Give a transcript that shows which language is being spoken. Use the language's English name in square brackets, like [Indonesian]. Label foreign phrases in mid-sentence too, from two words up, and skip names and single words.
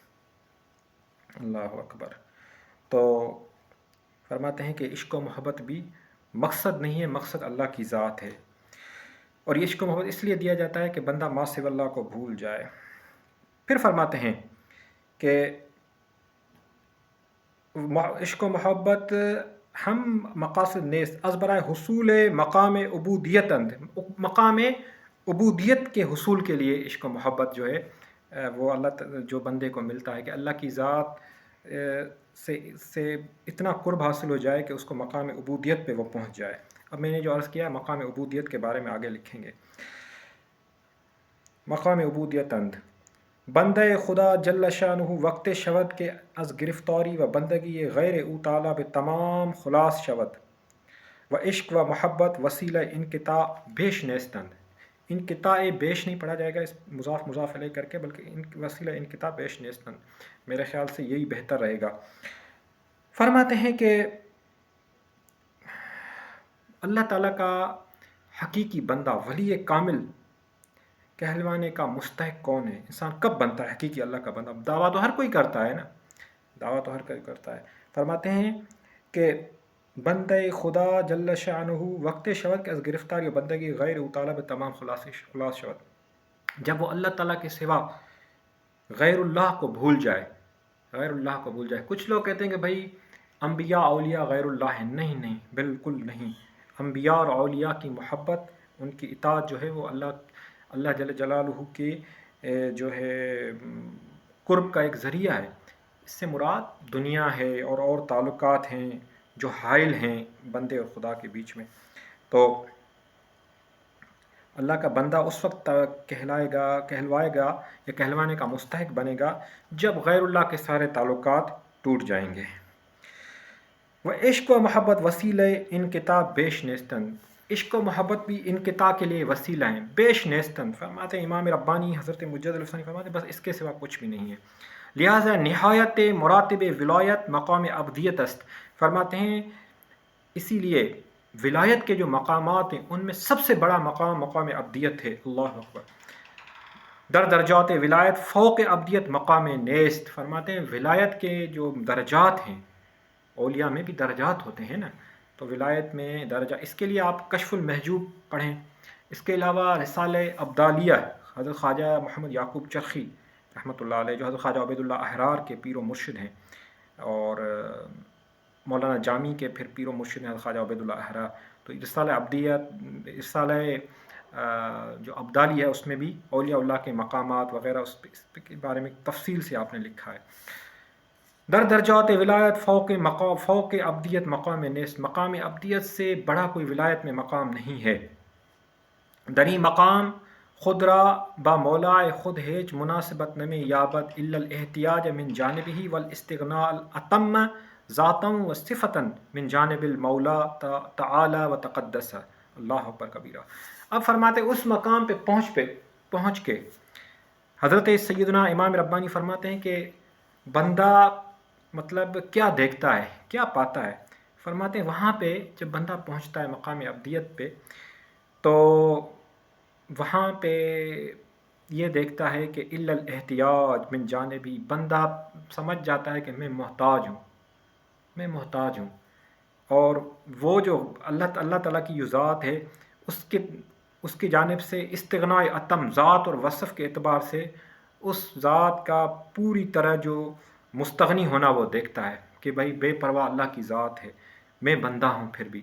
[Arabic] الله أكبر. [Urdu] تو فرماتے ہیں کہ عشق و محبت بھی مقصد نہیں ہے، مقصد اللہ کی ذات ہے. اور یہ عشق و محبت اس لیے دیا جاتا ہے کہ بندہ ما سوا اللہ کو بھول جائے. پھر فرماتے ہیں کہ عشق و محبت [Persian] ہم مقاصد نیست از برائے حصول مقام عبودیت، [Urdu] مقام عبودیت کے حصول کے لیے عشق و محبت جو ہے وہ جو بندے کو ملتا ہے کہ اللہ کی ذات سے اتنا قرب حاصل ہو جائے کہ اس کو مقام عبودیت پہ وہ پہنچ جائے. اب میں نے جو عرض کیا مقام عبودیت کے بارے میں آگے لکھیں گے. [Persian] مقام عبودیت اند بندہ خدا جل شانہ وقت شود کے از گرفتاری و بندگی غیر او تعالیٰ بے تمام خلاص شود و عشق و محبت وسیلہ انقطاع بیش نیستند. [Urdu] انقطاع بیش نہیں پڑھا جائے گا اس مضاف مضاف علیہ کر کے، بلکہ [Persian] وسیلہ انقطاع بیش نیستند. [Urdu] میرے خیال سے یہی بہتر رہے گا. فرماتے ہیں کہ اللہ تعالیٰ کا حقیقی بندہ ولی کامل کہلوانے کا مستحق کون ہے؟ انسان کب بنتا ہے حقیقی اللہ کا بندہ؟ دعویٰ تو ہر کوئی کرتا ہے نا، دعویٰ تو ہر کوئی کرتا ہے. فرماتے ہیں کہ [Persian] بندہ خدا جل شانہ وقت شود کے از گرفتاری و بندگی غیر طالب تمام خلاص شود، [Urdu] جب وہ اللہ تعالیٰ کے سوا غیر اللہ کو بھول جائے، غیر اللہ کو بھول جائے. کچھ لوگ کہتے ہیں کہ بھائی انبیاء اولیاء غیر اللہ ہیں. نہیں، بالکل نہیں. انبیاء اور اولیاء کی محبت، ان کی اطاعت جو ہے وہ اللہ جل جلالہ کے جو ہے قرب کا ایک ذریعہ ہے. اس سے مراد دنیا ہے اور تعلقات ہیں جو حائل ہیں بندے اور خدا کے بیچ میں. تو اللہ کا بندہ اس وقت کہلوائے گا یا کہلوانے کا مستحق بنے گا جب غیر اللہ کے سارے تعلقات ٹوٹ جائیں گے. وہ [Persian] عشق و محبت وسیلہ انقطاع بیش نیستن، [Urdu] عشق و محبت بھی انقطاع کے لیے وسیلہ ہیں. [Persian] بیش نیستن [Urdu] فرماتے ہیں امام ربانی حضرت مجدد الفسانی فرماتے ہیں بس اس کے سوا کچھ بھی نہیں ہے. [Persian] لہٰذا نہایت مراتب ولایت مقام ابدیت است. [Urdu] فرماتے ہیں اسی لیے ولایت کے جو مقامات ہیں ان میں سب سے بڑا مقام ابدیت ہے. [Arabic] اللہ اکبر. [Persian] در درجات ولایت فوق ابدیت مقام نیست. [Urdu] فرماتے ہیں ولایت کے جو درجات ہیں، اولیاء میں بھی درجات ہوتے ہیں نا، تو ولایت میں درجہ، اس کے لیے آپ کشف المحجوب پڑھیں. اس کے علاوہ رسالہ ابدالیہ حضرت خواجہ محمد یعقوب چرخی [Arabic] رحمۃ اللہ علیہ [Urdu] جو حضرت خواجہ عبید اللہ احرار کے پیر و مرشد ہیں، اور مولانا جامی کے پھر پیر و مرشد ہیں حضرت خواجہ عبید اللہ احرار. تو رسالہ جو ابدالی ہے اس میں بھی اولیاء اللہ کے مقامات وغیرہ اس کے بارے میں تفصیل سے آپ نے لکھا ہے. در درجات ولایت فوق ابدیت مقام نیست. مقام ابدیت سے بڑا کوئی ولایت میں مقام نہیں ہے. [Persian] دری مقام خود را با مولا خود ہیچ مناسبت نمی یابد [Arabic] الا الاحتیاج من جانبہ والاستغناء الاتم ذاتا و صفتا من جانب المولا تعالی و تقدس. اللہ اکبر کبیرہ. [Urdu] اب فرماتے اس مقام پہ پہنچ کے حضرت سیدنا امام ربانی فرماتے ہیں کہ بندہ مطلب کیا دیکھتا ہے، کیا پاتا ہے. فرماتے ہیں وہاں پہ جب بندہ پہنچتا ہے مقام ابدیت پہ تو وہاں پہ یہ دیکھتا ہے کہ الا الاحتیاج من جانبی، بندہ سمجھ جاتا ہے کہ میں محتاج ہوں. اور وہ جو اللہ تعالیٰ کی جو ذات ہے اس کی جانب سے استغناء اتم، ذات اور وصف کے اعتبار سے اس ذات کا پوری طرح جو مستغنی ہونا وہ دیکھتا ہے کہ بھائی بے پرواہ اللہ کی ذات ہے، میں بندہ ہوں پھر بھی.